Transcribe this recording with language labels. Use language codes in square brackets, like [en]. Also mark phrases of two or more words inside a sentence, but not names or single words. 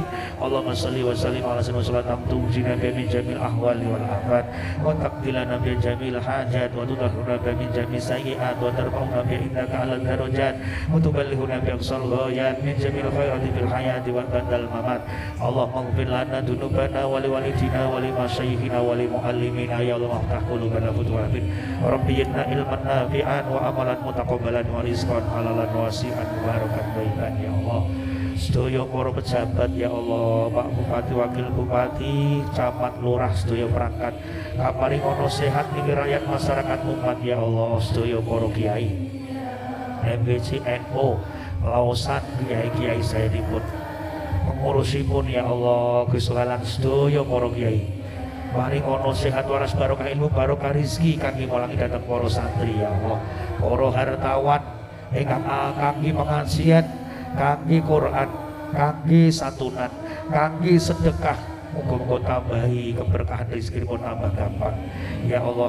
[ar] اللهم صل وسلم على سيدنا صلاة تنجينا من جميع الأهوال والآفات وتقضي لنا بجميع الحاجات وتطهرنا بجميع السيئات وترفعنا بإنك على الدرجات وتبلغنا بأقصى الغايات من جميع الخيرات في الحياة وبعد الممات. اللهم اغفر لنا ذنوبنا ولوالدينا ولمشايخنا ولمعلمينا يا الله وافتح قلوبنا فتوحات ربي إن علما نافعا وعملا متقبلا ورزقا حلالا واسعا مباركا طيبا يا الله. [jv] Sedaya para pejabat [ar] يا الله, [jv] Pak Bupati, Wakil Bupati, Camat, Lurah, sedaya perangkat kaparingono sehat niki rakyat masyarakat umat [ar] يا الله, [jv] sedaya para kiai MBC NU Lausan kiai-kiai saya dipun pengurusipun [ar] يا الله, [jv] kesulaan sedaya para kiai paringono sehat waras barokah ilmu barokah rezeki kangge mulangi dhateng para santri [ar] يا الله, [jv] para hartawan ingkang kangge pengajian, kangge Quran, kangge satunan, kangge sedekah, muga-muga tambahi keberkahan rezeki pun tambah gampang [ar] يا الله.